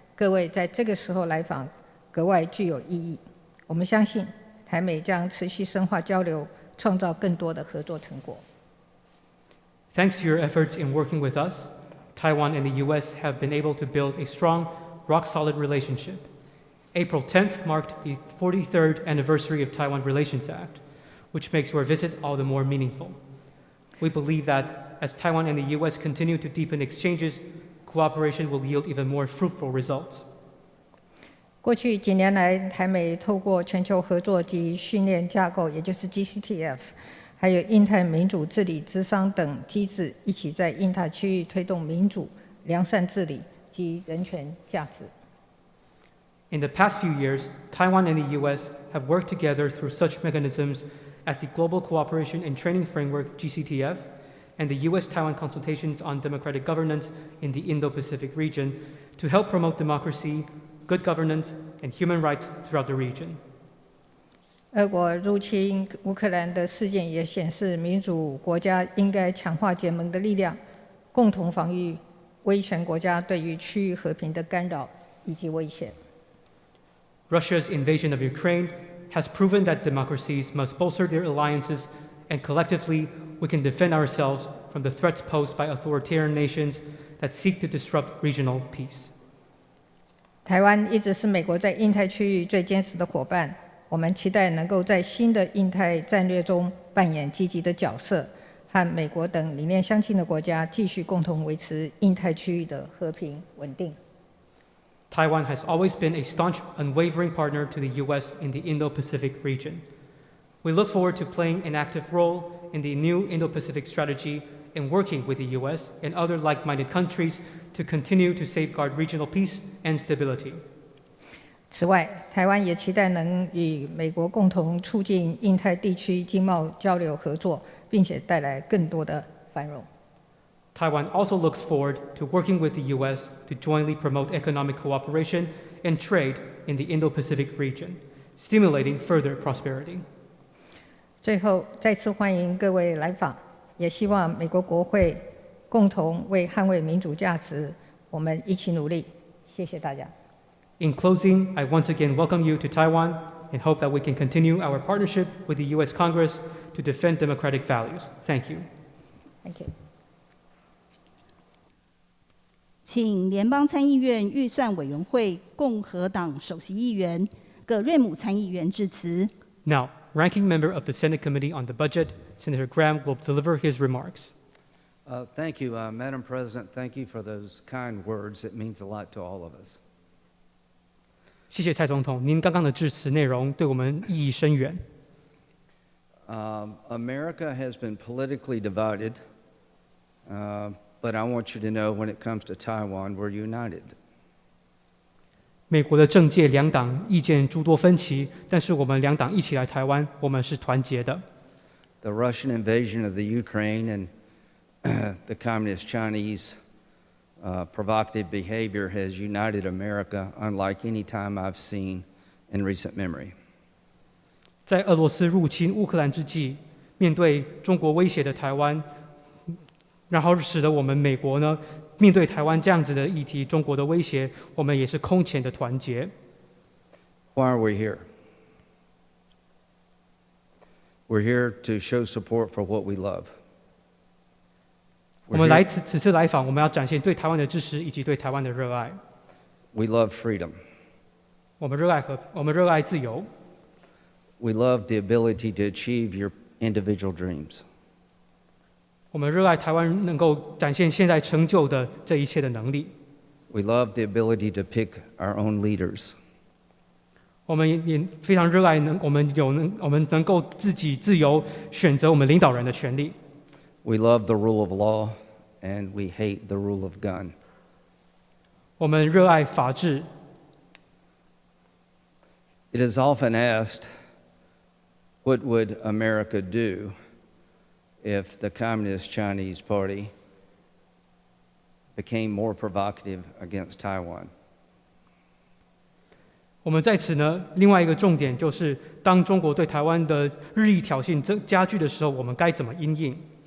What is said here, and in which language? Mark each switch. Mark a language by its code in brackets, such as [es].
[zh] 各位在这个时候来访格外具有意义。我们相信台美将持续深化交流，创造更多的合作成果。 [en] Thanks to your efforts in working with us, Taiwan and the U.S. have been able to build a strong, rock-solid relationship. April 10th marked the 43rd anniversary of Taiwan Relations Act, which makes your visit all the more meaningful. We believe that as Taiwan and the U.S. continue to deepen exchanges, cooperation will yield even more fruitful results. [zh] 过去几年来，台美透过全球合作及训练架构，也就是 GCTF， 还有印太民主治理咨商等机制，一起在印太区域推动民主、良善治理及人权价值。 [en] In the past few years, Taiwan and the U.S. have worked together through such mechanisms as the Global Cooperation and Training Framework, GCTF, and the U.S.-Taiwan consultations on democratic governance in the Indo-Pacific region to help promote democracy, good governance, and human rights throughout the region. [zh] 俄国入侵乌克兰的事件也显示，民主国家应该强化结盟的力量，共同防御威权国家对于区域和平的干扰以及威胁。 [en] Russia's invasion of Ukraine has proven that democracies must bolster their alliances, and collectively we can defend ourselves from the threats posed by authoritarian nations that seek to disrupt regional peace. [zh] 台湾一直是美国在印太区域最坚实的伙伴，我们期待能够在新的印太战略中扮演积极的角色，和美国等理念相近的国家继续共同维持印太区域的和平稳定。 [en] Taiwan has always been a staunch, unwavering partner to the U.S. in the Indo-Pacific region. We look forward to playing an active role in the new Indo-Pacific strategy and working with the U.S. and other like-minded countries to continue to safeguard regional peace and stability. [zh] 此外，台湾也期待能与美国共同促进印太地区经贸交流合作，并且带来更多的繁荣。 [en] Taiwan also looks forward to working with the U.S. to jointly promote economic cooperation and trade in the Indo-Pacific region, stimulating further prosperity. [zh] 最后，再次欢迎各位来访，也希望美国国会共同为捍卫民主价值，我们一起努力。谢谢大家。 [en] In closing, I once again welcome you to Taiwan and hope that we can continue our partnership with the U.S. Congress to defend democratic values. Thank you. Thank you. 请联邦参议院预算委员会共和党首席议员葛瑞姆参议员致辞。 Now, Ranking Member of the Senate Committee on the Budget, Senator Graham will deliver his remarks. Thank you, Madam President. Thank you for those kind words. It means a lot to all of us. [zh] 谢谢蔡总统，您刚刚的致辞内容对我们意义深远。 [en] America has been politically divided, but I want you to know when it comes to Taiwan, we're united. [zh] 美国的政界两党意见诸多分歧，但是我们两党一起来台湾，我们是团结的。 [en] The Russian invasion of the Ukraine and the Communist Chinese provocative behavior has united America unlike any time I've seen in recent memory. [zh] 在俄罗斯入侵乌克兰之际，面对中国威胁的台湾，然后使得我们美国呢，面对台湾这样子的议题，中国的威胁，我们也是空前的团结。 [en] Why are we here? We're here to show support for what we love. [zh] 我们来此次来访，我们要展现对台湾的支持以及对台湾的热爱。 [en] We love freedom. [zh] 我们热爱自由。 [en] We love the ability to achieve your individual dreams. [zh] 我们热爱台湾能够展现现在成就的这一切的能力。 [en] We love the ability to pick our own leaders. [zh] 我们也非常热爱我们能够自己自由选择我们领导人的权利。 [en] We love the rule of law, and we hate the rule of gun. [zh] 我们热爱法治。 [en] It is often asked, what would America do if the Communist Chinese Party became more provocative against Taiwan? [zh] 我们在此呢，另外一个重点就是，当中国对台湾的日益挑衅加剧的时候，我们该怎么因应？